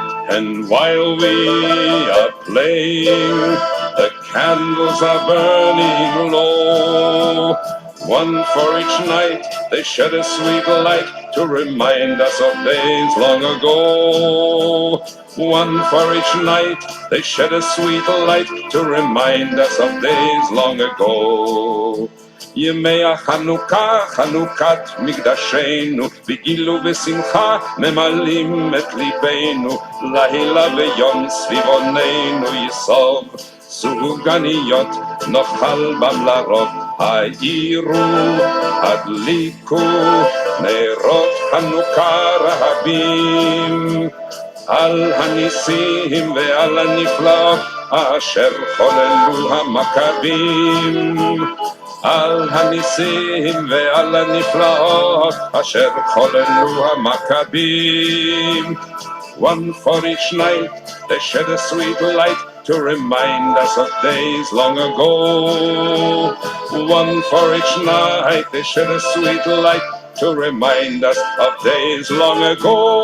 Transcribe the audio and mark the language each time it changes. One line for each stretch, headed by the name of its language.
English: And while we are playing, the candles are burning low. One for each night, they shed a sweet light to remind us of days long ago. One for each night, they shed a sweet light to remind us of days long ago.
Hebrew: ימי החנוכה, חנוכת מקדשנו, בגילו ושמחה ממלאים את ליבנו, לילה ויום סביבוננו יסוב, סוגניות נאכל בם לרוב, העירו, הדליקו, נרות חנוכה רהבים, על הניסים ועל הנפלאות, אשר חוללו המכבים. על הניסים ועל הנפלאות אשר חוללו המכבים.
English: One for each night they shed a sweet light to remind us of days long ago. One for each night they shed a sweet light to remind us of days long ago.